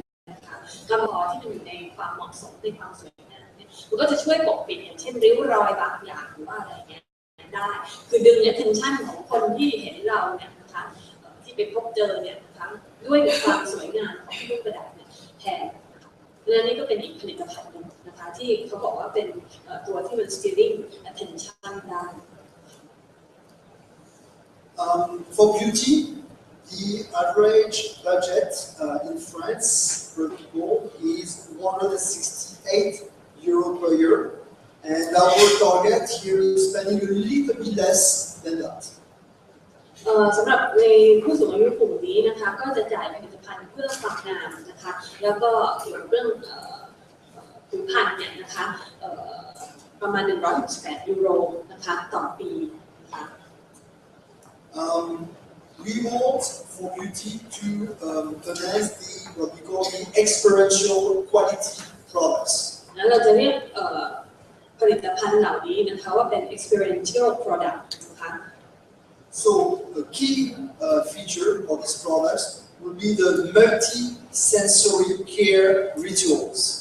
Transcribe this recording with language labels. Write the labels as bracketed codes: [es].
[th] นะคะกระบอกที่มันอยู่ในความเหมาะสมในความสวยงามเนี่ยมันก็จะช่วยปกปิดอย่างเช่นริ้วรอยบางอย่างหรือว่าอะไรเงี้ยได้คือดึง attention ของคนที่เห็นเราเนี่ยนะคะที่ไปพบเจอเนี่ยนะคะด้วยความสวยงามของเครื่องประดับเนี่ยแทนและนี่ก็เป็นอีกผลิตภัณฑ์หนึ่งนะคะที่เขาบอกว่าเป็นตัวที่มัน [en] stealing attention [th] ได้ [en] For beauty, the average budget in France per people is 168 euro per year, and our target here is spending a little bit less than that. [th] สำหรับในผู้สูงอายุกลุ่มนี้นะคะก็จะจ่ายผลิตภัณฑ์เพื่อความงามนะคะแล้วก็เกี่ยวกับเรื่องผิวพรรณเนี่ยนะคะประมาณ168 ยูโรนะคะต่อปีนะคะ [en] We want for beauty to finance what we call the experiential quality products. [th] แล้วเราจะเรียกผลิตภัณฑ์เหล่านี้นะคะว่าเป็น experiential product นะคะ [en] So the key feature of these products will be the multi-sensory care rituals.